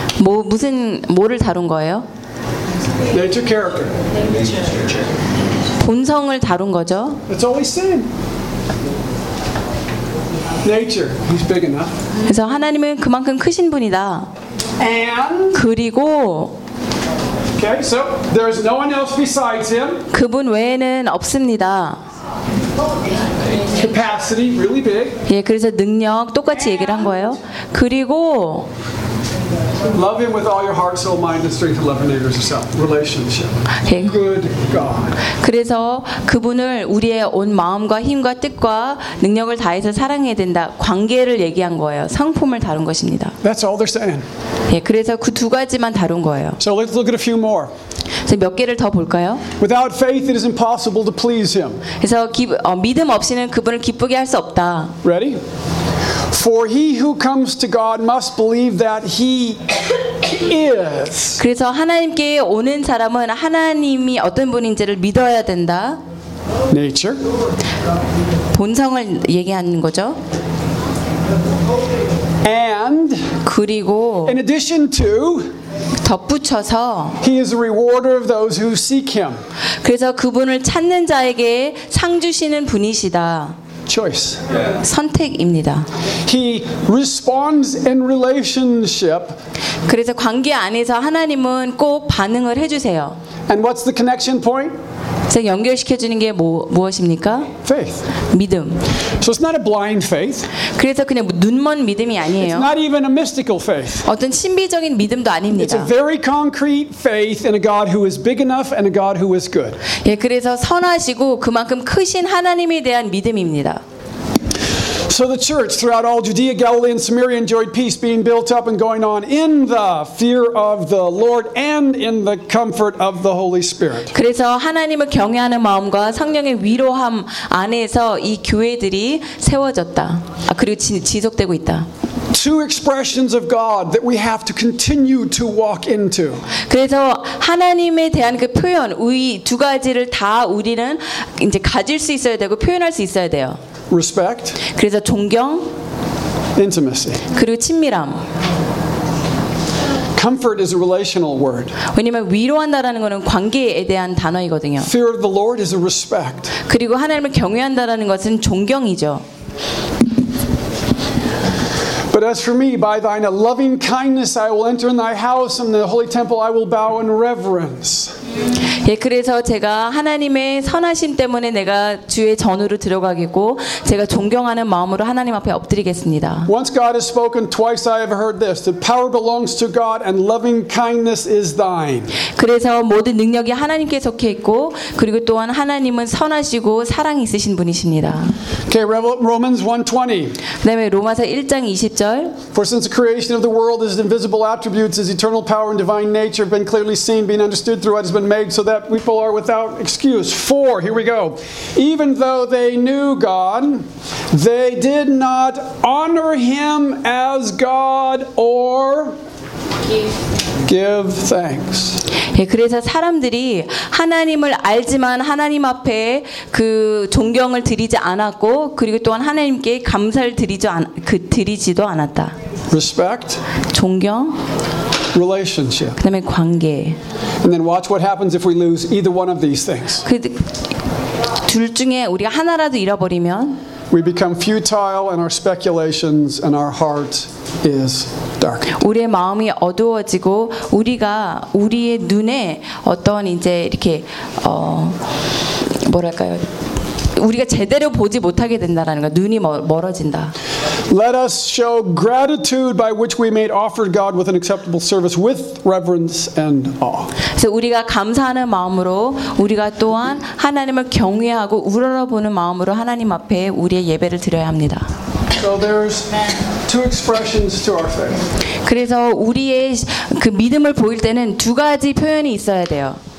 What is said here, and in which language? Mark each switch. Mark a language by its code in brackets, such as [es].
[ko] 뭐 무슨 뭐를 다룬 거예요? [en] Nature, character. [ko] 본성을 다룬 거죠. [en] It's always sin. Nature. He's big enough. [ko] 그래서 하나님은 그만큼 크신 분이다. [en] And [ko] 그리고 [en] Okay, so there is no one else besides him. [ko] 그분 외에는 없습니다. [en] Capacity really big. [ko] 예, 그래서 능력 똑같이 얘기를 한 거예요. 그리고 [en] Love him with all your heart, soul, mind, and strength, and love your neighbors yourself. Relationship. Good God. [ko] 그래서 그분을 우리의 온 마음과 힘과 뜻과 능력을 다해서 사랑해야 된다. 관계를 얘기한 거예요. 성품을 다룬 것입니다. [en] That's all they're saying. [ko] 예, 그래서 그 두 가지만 다룬 거예요. [en] So let's look at a few more. [ko] 그래서 몇 개를 더 볼까요? [en] Without faith, it is impossible to please him. [ko] 그래서 믿음 없이는 그분을 기쁘게 할 수 없다. [en] Ready? For he who comes to God must believe that he is. [ko] 그래서 하나님께 오는 사람은 하나님이 어떤 분인지를 믿어야 된다. [en] Nature. [ko] 본성을 얘기하는 거죠. [en] And [ko] 그리고 [en] in addition to [ko] 덧붙여서 [en] He is a rewarder of those who seek him. [ko] 그래서 그분을 찾는 자에게 상 주시는 분이시다. [en] Choice. Yeah. [ko] 선택입니다. [en] He responds in relationship. [ko] 그래서 관계 안에서 하나님은 꼭 반응을 해 주세요. [en] And what's the connection point? [ko] 그래서 연결시켜 주는 게 무엇입니까? [en] Faith. [ko] 믿음. [en] So it's not a blind faith. [ko] 그래서 그냥 눈먼 믿음이 아니에요. [en] It's not even a mystical faith. [ko] 어떤 신비적인 믿음도 아닙니다. [en] It's a very concrete faith in a God who is big enough and a God who is good. [ko] 예, 그래서 선하시고 그만큼 크신 하나님에 대한 믿음입니다. [en] So the church throughout all Judea, Galilee, and Samaria enjoyed peace being built up and going on in the fear of the Lord and in the comfort of the Holy Spirit. [ko] 그래서 하나님을 경외하는 마음과 성령의 위로함 안에서 이 교회들이 세워졌다. 아, 그리고 지속되고 있다. [en] Two expressions of God that we have to continue to walk into. [ko] 그래서 하나님에 대한 그 표현, 우리 두 가지를 다 우리는 이제 가질 수 있어야 되고 표현할 수 있어야 돼요. [en] Respect. [ko] 그래서 존경. [en] Intimacy. [ko] 그리고 친밀함. [en] Comfort is a relational word. [ko] 왜냐면 위로한다라는 거는 관계에 대한 단어이거든요. [en] Fear of the Lord is a respect. [ko] 그리고 하나님을 경외한다라는 것은 존경이죠. [en] But as for me, by thine loving kindness I will enter in thy house and the holy temple I will bow in reverence. [ko] 예, 그래서 제가 하나님의 선하심 때문에 내가 주의 전으로 들어가겠고 제가 존경하는 마음으로 하나님 앞에 엎드리겠습니다. [en] Once God has spoken, twice I have heard this. The power belongs to God and loving kindness is thine. [ko] 그래서 모든 능력이 하나님께 속해 있고 그리고 또한 하나님은 선하시고 사랑 있으신 분이십니다. [en] Okay, Romans 1:20. [ko] 그다음에 로마서 1장 20절. [en] For since the creation of the world his invisible attributes his eternal power and divine nature have been clearly seen being understood through what has been made so that people are without excuse. For, here we go. Even though they knew God, they did not honor him as God or give thanks. [ko] 예, 그래서 사람들이 하나님을 알지만 하나님 앞에 그 존경을 드리지 않았고 그리고 또한 하나님께 감사를 드리지도 않았다. [en] Respect. [ko] 존경. [en] Relationship. [ko] 그다음에 관계. [en] And then watch what happens if we lose either one of these things. [ko] 그 둘 중에 우리가 하나라도 잃어버리면 [en] We become futile in our speculations and our heart is dark. [ko] 우리의 마음이 어두워지고 우리가 우리의 눈에 어떤 이제 이렇게 뭐랄까요? 우리가 제대로 보지 못하게 된다라는 거 눈이 멀어진다. [en] Let us show gratitude by which we may offer God with an acceptable service with reverence and awe. [ko] 그래서 우리가 감사하는 마음으로 우리가 또한 하나님을 경외하고 우러러보는 마음으로 하나님 앞에 우리의 예배를 드려야 합니다. [en] So there's two expressions to our faith. [ko] 그래서 우리의 그 믿음을 보일 때는 두 가지 표현이 있어야 돼요.